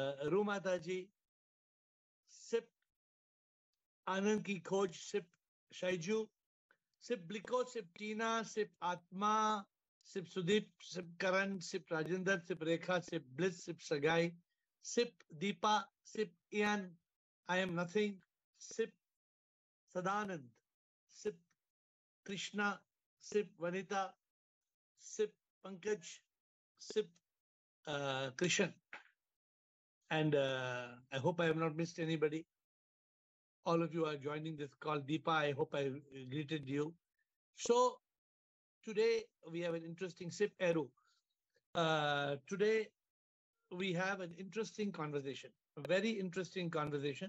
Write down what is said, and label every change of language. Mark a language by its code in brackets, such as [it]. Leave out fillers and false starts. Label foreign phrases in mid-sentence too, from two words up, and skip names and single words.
[en] Guru Mataji, Sip Anand Ki Khoj, Sip Shaiju, Sip Bliko, Sip Tina, Sip Atma, Sip Sudeep, Sip Karan, Sip Rajinder, Sip Rekha, Sip Bliss, Sip Sagai, Sip Deepa, Sip Ian, I am nothing, Sip Sadanand, Sip Krishna, Sip Vanita, Sip Pankaj, Sip Krishan. And I hope I have not missed anybody. All of you are joining this call. Deepa, I hope I greeted you. So today we have an interesting Sip Eru. Today we have an interesting conversation, a very interesting conversation.